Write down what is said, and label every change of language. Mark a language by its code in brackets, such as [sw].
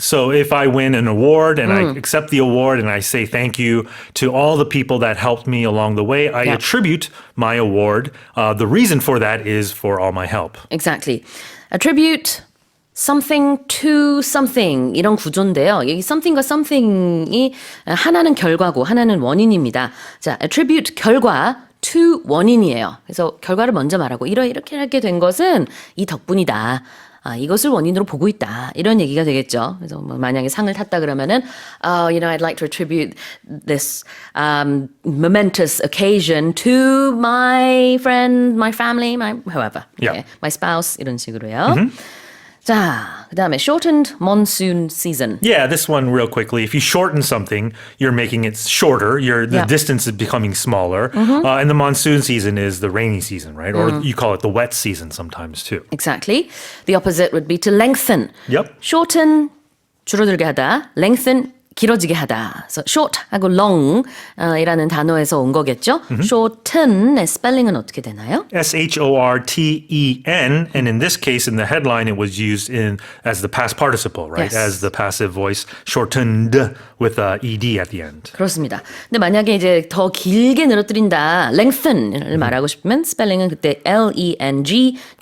[en] So if I win an award and I accept the award and I say thank you to all the people that helped me along the way, I attribute my award. The reason for that is for all my help. Exactly. [ko] Attribute something to something 이런 구조인데요. 이 something과 something이 하나는 결과고 하나는 원인입니다. 자, attribute 결과 to 원인이에요. 그래서 결과를 먼저 말하고 이렇게 하게 된 것은 이 덕분이다. 이것을 원인으로 보고 있다. 이런 얘기가 되겠죠. [en] 그래서 뭐 만약에 상을 탔다 그러면은, I'd like to attribute this momentous occasion to my friend, my family, my whoever, my spouse 이런 식으로요. [ko] 자, 그다음에 shortened monsoon season. [en] Yeah, this one real quickly. If you shorten something, you're making it shorter. The distance is becoming smaller. And the monsoon season is the rainy season, right? Or you call it the wet season sometimes too. Exactly. The opposite would be to lengthen. Yep. [ko] Shorten, 줄어들게 하다. Lengthen, 길어지게 하다. So short하고 long 이라는 단어에서 온 거겠죠? shorten의 스펠링은 어떻게 되나요? [en] shorten. And in this case, in the headline, it was used as the past participle, right? Yes. As the passive voice, shortened with ed at the end. [ko] 그렇습니다. 근데 만약에 이제 더 길게 늘어뜨린다, lengthen을 말하고 싶으면 스펠링은 그때 lengthen.